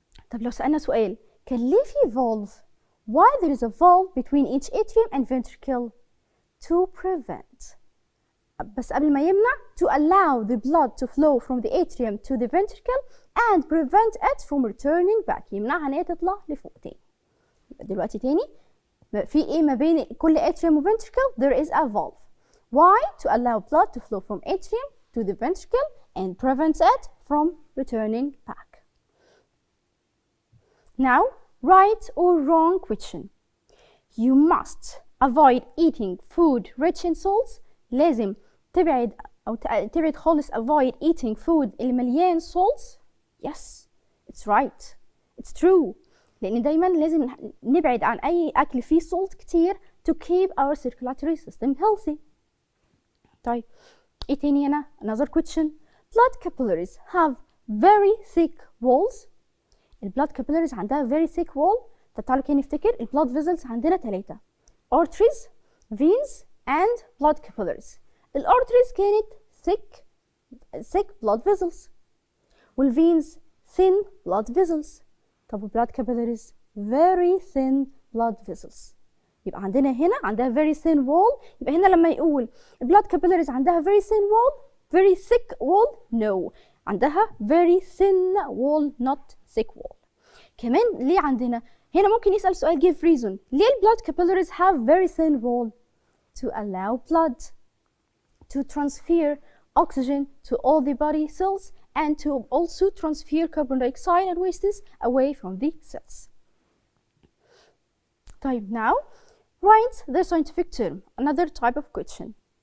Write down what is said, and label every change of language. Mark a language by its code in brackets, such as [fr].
[ar] طب لو سألنا سؤال كان ليه في [en] valve؟ Why there is a valve between each atrium and ventricle? To prevent. [ar] بس قبل ما يمنع [en] to allow the blood to flow from the atrium to the ventricle and prevent it from returning back. [ar] يمنعها ان هي تطلع لفوق تاني. يبقى دلوقتي تاني في ما بين كل atrium و ventricle [en] there is a valve. Why? To allow blood to flow from atrium to the ventricle and prevent it from returning back. Now, right or wrong question. You must avoid eating food rich in salts. [ar] لازم تبعد خالص [en] avoid eating food [ar] اللي مليان salts. [en] Yes, it's right. It's true. [ar] لأن دايما لازم نبعد عن أي أكل فيه salt كتير [en] to keep our circulatory system healthy. [ar] طيب إيه تاني هنا؟ [en] Another question. Blood capillaries have very thick walls. blood capillaries [ar] عندها [en] very thick wall. [ar] طب تعالوا كده نفتكر [en] blood vessels [ar] عندنا [en] 3 arteries, veins and blood capillaries. arteries [ar] كانت [en] thick blood vessels والveins thin blood vessels. [ar] طب [en] blood capillaries very thin blood vessels. [ar] يبقى عندنا هنا عندها [en] very thin wall. [ar] يبقى هنا لما يقول [en] blood capillaries [ar] عندها [en] very thin wall very thick wall no عندها very thin wall not thick wall. [ar] كمان ليه عندنا هنا ممكن يسأل سؤال [en] give reason. [ar] ليه [en] blood capillaries have very thin wall? To allow blood to transfer oxygen to all the body cells and to also transfer carbon dioxide and wastes away from the cells. [ar] طيب [en] now write the scientific term. Another type of question.